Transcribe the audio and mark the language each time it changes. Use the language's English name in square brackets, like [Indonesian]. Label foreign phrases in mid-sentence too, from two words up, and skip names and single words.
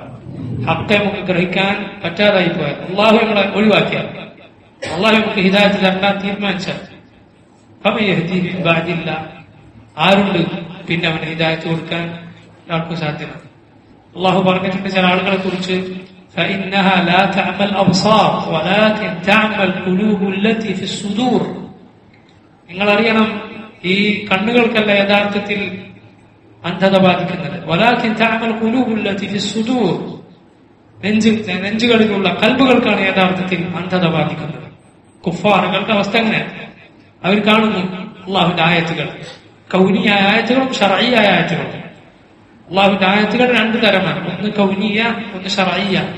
[Malayalam] ഹക്ക് നമുക്ക് ഗ്രഹിക്കാൻ പറ്റാതായി പോയാൽ, അള്ളാഹു നമ്മളെ ഒഴിവാക്കിയാൽ, അള്ളാഹു നമുക്ക് ഹിദായത്ത് തരാൻ തീരുമാനിച്ചാൽ, ആരുണ്ട് പിന്നെ അവന് ഹിദായത്ത് കൊടുക്കാൻ ഒരാൾക്ക് സാധ്യമല്ല. അള്ളാഹു പറഞ്ഞിട്ടുണ്ട് ചില ആളുകളെ കുറിച്ച്, [Arabic] فإنها لا تعمى الأبصار ولكن تعمى القلوب التي في الصدور. [Malayalam] നിങ്ങൾ അറിയണം, ഈ കണ്ണുകൾക്കല്ല യഥാർത്ഥത്തിൽ അന്ധത ബാധിക്കുന്നത്. [Arabic] ولكن تعمى القلوب التي في الصدور, [Malayalam] നെഞ്ചുകളിലുള്ള കൽബുകൾക്കാണ് യഥാർത്ഥത്തിൽ അന്ധത ബാധിക്കുന്നത്. കുഫാറുകളുടെ അവസ്ഥ എങ്ങനെയാണ്? അവർ കാണുന്നു അള്ളാഹുവിന്റെ ആയത്തുകൾ, കൗനിയായ ആയത്തുകളും ശർഈയായ ആയത്തുകളും. അള്ളാഹുവിന്റെ ആയത്തുകൾ രണ്ടു തരമാണ്, ഒന്ന് കൗനിയ, ഒന്ന് ശർഈയ.